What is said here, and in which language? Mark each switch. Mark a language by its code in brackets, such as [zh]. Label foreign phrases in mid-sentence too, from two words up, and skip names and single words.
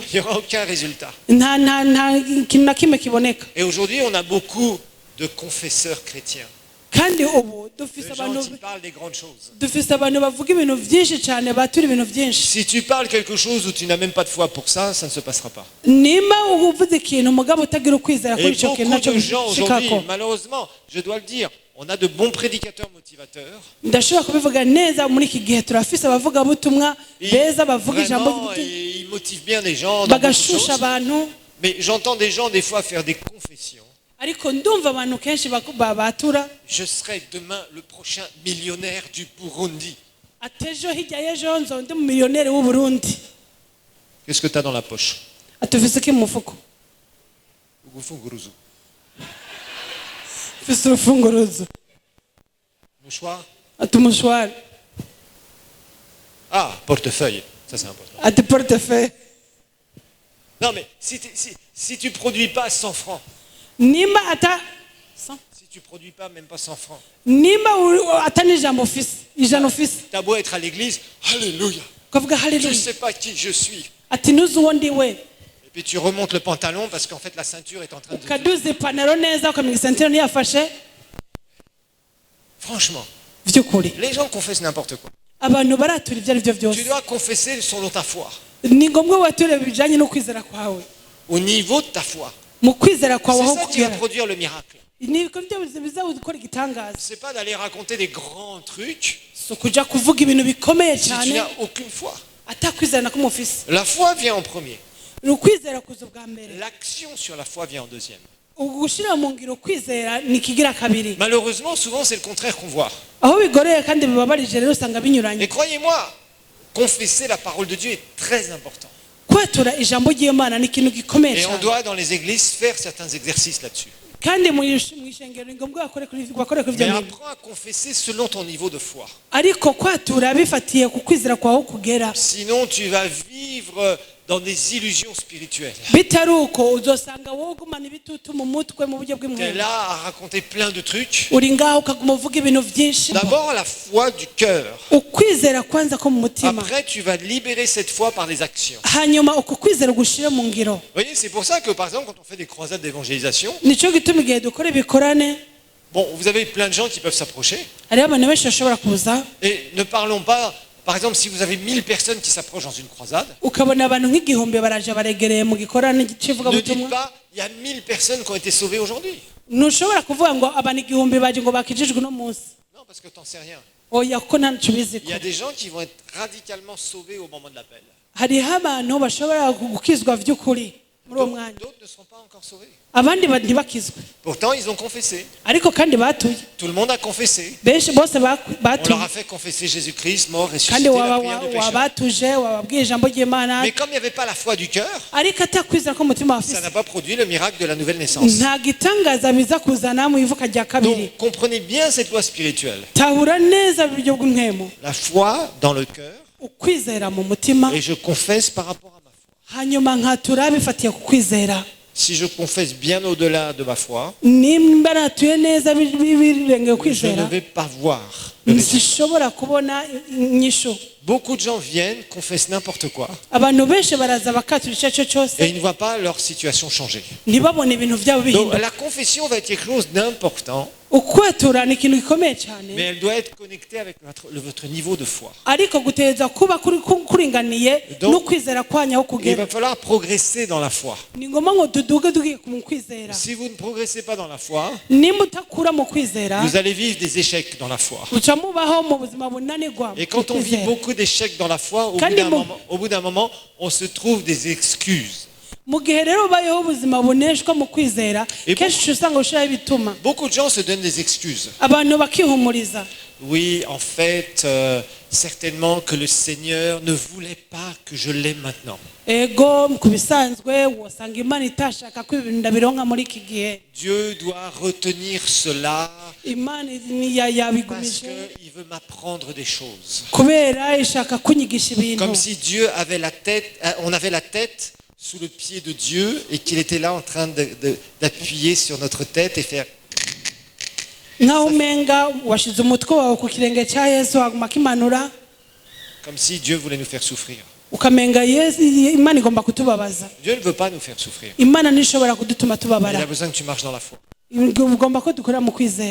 [fr] il n'y aura aucun résultat. [rn] nta kintu na kimwe kiboneka. [fr] Et aujourd'hui, on a beaucoup de confesseurs chrétiens. [rn] kandi ubu dufise [fr] Les gens [rn] abantu [fr] qui parlent des grandes choses. [rn] bavuga ibintu byinshi cyane, batura ibintu byinshi. [fr] Si tu parles quelque chose où tu n'as même pas de foi pour ça, ça ne se passera pas. [rn] nimba uvuze ikintu mugabo utagira ukwizera kuri [fr] Et [rn] icyo kintu [fr] beaucoup [rn] nacyo [fr] de gens aujourd'hui, [rn] bishikako. [fr] malheureusement, je dois le dire, on a de bons prédicateurs motivateurs. [rn] ndashobora kubivuga neza, muri iki gihe turafise abavugabutumwa beza bavuga ijambo [fr] Vraiment, [rn] ry'ubutumwa, [fr] ils motivent bien les gens dans beaucoup de [rn] bagashusha [fr] choses. [rn] abantu. [fr] Mais j'entends des gens des fois faire des confessions. [rn] ariko ndumva abantu kenshi batura [fr] Je serai demain le prochain millionnaire du Burundi. [rn] atejo hirya y'ejo nzonde mu miliyoneri w'u Burundi. [fr] Qu'est-ce que tu as dans la poche? [rn] atufise iki mu mufuko? Ugufunguruzu. ufise urufunguruzo, [fr] Mouchoir? [rn] ati umushwari, [fr] Ah, portefeuille. Ça, c'est important. [rn] ati portefeuille. [fr] Non, mais si tu produis pas 100 francs, [rn] nimba [fr] si tu produis pas même pas 100 francs, [rn] nimba atani ijambo ufise ijana ufise, [fr] t'as beau être à l'église, alléluia, [rn] ukavuga [fr] je [rn] haleluya, [fr] sais pas qui je suis. [rn] ati nuzi uwo ndi we, [fr] Et puis tu remontes le pantalon parce qu'en fait la ceinture est en train de... [rn] ukaduza ipantaro neza ukamenya isentiro ntiyafashe. [fr] Franchement, [rn] by'ukuri [fr] les gens confessent n'importe quoi. [rn] abantu baratura ibyo ari byo [fr] Tu [rn] byose. [fr] dois confesser selon ta foi. [rn] ni ngombwa wature bijanye no kwizera kwawe, [fr] Au niveau de ta foi. [rn] mu kwizera kwawe [fr] C'est [rn] aho [fr] ça qui va [rn] kugera. [fr] produire le miracle. [rn] nibwo biza gukora igitangaza, [fr] C'est pas d'aller raconter des grands trucs [rn] si ukuja kuvuga ibintu bikomeye [fr] si tu [rn] cyane [fr] n'as aucune foi. [rn] atakwizera na kumwe ufise. [fr] La foi vient en premier. [rn] ni ukwizera kuza bwa mbere, [fr] L'action sur la foi vient en deuxième. [rn] ugushira mu ngiro kwizera ni kigira kabiri. [fr] Malheureusement, souvent c'est le contraire qu'on voit. [rn] aho bigoreye kandi bibabarije rero usanga binyuranye. [fr] Et croyez-moi, confesser la parole de Dieu est très important. [rn] kwatura ijambo ry'Imana ni ikintu gikomeye [fr] Et on [rn] cyane, [fr] doit dans les églises faire certains exercices là-dessus. [rn] kandi mu ishengero ni ngombwa bakore kuri ibyo [fr] Mais [rn] bintu. [fr] apprends à confesser selon ton niveau de foi. [rn] ariko kwatura bifatiye ku kwizera kwawe kugera, [fr] Sinon, tu vas vivre dans des illusions spirituelles. [rn] bitari uko uzosanga wowe ugumana ibitutu mu mutwe mu buryo [fr] Tu es [rn] bw'imwuga, [fr] là à raconter plein de trucs. [rn] uri ngaho ukaguma uvuga ibintu byinshi. [fr] D'abord, la foi du cœur. [rn] ukwizera kwanza ko mu mutima, [fr] Après, tu vas libérer cette foi par des actions. [rn] hanyuma uko kwizera ugushire mu ngiro. [fr] Vous voyez, c'est pour ça que, par exemple, quand on fait des croisades d'évangélisation, [rn] nicyo gituma igihe dukora ibikorane, [fr] bon, vous avez plein de gens qui peuvent s'approcher. [rn] hariho abantu benshi bashobora kuza, [fr] Et ne parlons pas, Par exemple, si vous avez 1000 personnes qui s'approchent dans une croisade, [rn] ukabona abantu nk'igihumbi baraje baregereye mu gikorane [fr] ne dites [rn] cy'ivugabutumwa [fr] pas il y a 1000 personnes qui ont été sauvées aujourd'hui. [rn] ntushobora kuvuga ngo abantu igihumbi baje ngo bakijijwe uno munsi [fr] Non, parce que tu n'en sais rien. [rn] oya kuko nta nico biziko [fr] Il y a des gens qui vont être radicalement sauvés au moment de l'appel. [rn] hariho abantu bashobora gukizwa vy'ukuri muri uwo mwanya [fr] D'autres ne seront pas encore sauvés. [rn] abandi ntibakizwe [fr] Pourtant, ils ont confessé. [rn] ariko kandi batuye [fr] Tout le monde a confessé. [rn] benshi bose [fr] On leur [rn] batuye [fr] a fait confesser Jésus-Christ, mort, [rn] kandi [fr] ressuscité, la prière du pécheur. [rn] wabatuje wababwiye ijambo ry'imana [fr] Mais comme il n'y avait pas la foi du cœur, [rn] ariko atakwizera ko umutima [fr] ça [rn] wafise [fr] n'a pas produit le miracle de la nouvelle naissance. [rn] nta gitangaza biza kuzana mu ivuka rya kabiri [fr] Donc, comprenez bien cette loi spirituelle. [rn] tahura neza uburyo bw'impwemu [fr] La foi dans le cœur, [rn] ukwizera mu mutima [fr] et je confesse par rapport à ma foi. [rn] hanyuma nkatura bifatiye ku kwizera [fr] Si je confesse bien au-delà de ma foi, [rn] nimba natuye neza birengeye [fr] je ne [rn] kwizera [fr] vais pas voir le résultat. [rn] ntishobora kubona inyishu [fr] Beaucoup de gens viennent, confessent n'importe quoi, [rn] abantu benshi baraza bakatura icyo ari cyo [fr] et [rn] cyose [fr] ils ne voient pas leur situation changer. [rn] ntibabone ibintu byabo [fr] Donc [rn] bihinduka [fr] la confession va être quelque chose d'important, [rn] ukwatura ni ikintu gikomeye cyane [fr] mais elle doit être connectée avec votre niveau de foi. [rn] ariko gutegereza kuba kuringaniye [fr] Donc, [rn] n'ukwizera kwanyu aho [fr] Il [rn] kugera [fr] va falloir progresser dans la foi. [rn] ni ngombwa ngo tuduge tugiye mu kwizera [fr] Si vous ne progressez pas dans la foi, [rn] nimba utakura mu kwizera [fr] vous allez vivre des échecs dans la foi. [rn] uca mubaho mu buzima bunanirwa [fr] Et quand on vit beaucoup d'échecs dans la foi, au bout d'un moment, on se trouve des excuses. [rn] mu gihe rero ubayeho ubuzima buneshwa mu kwizera [fr] Et [rn] kenshi usanga ushiraho ibituma [fr] Beaucoup de gens se donnent des excuses. [rn] abantu bakihumuriza [fr] Oui, en fait, certainement que le Seigneur ne voulait pas que je l'aime maintenant. [rn] ego ku bisanzwe wasanga imana itashaka ko ibintu ndabironka muri iki gihe [fr] Dieu doit retenir cela [rn] imana [fr] parce [rn] yabigumije [fr] qu'il veut m'apprendre des choses. [rn] kubera ishaka kunyigisha ibintu [fr] Comme si Dieu avait la tête, on avait la tête sous le pied de Dieu et qu'il était là en train d'appuyer sur notre tête et faire. [rn] nkaho umenga washize umutwe wawe ku kirenge cya yesu waguma akimanura [fr] Comme si Dieu voulait nous faire souffrir. [rn] ukamenga imana igomba kutubabaza [fr] Dieu ne veut pas nous faire souffrir. [rn] imana ntishobora kudutuma [fr] Il [rn] tubabara [fr] a besoin que tu marches dans la foi. [rn] ugomba ko dukorera mu kwizera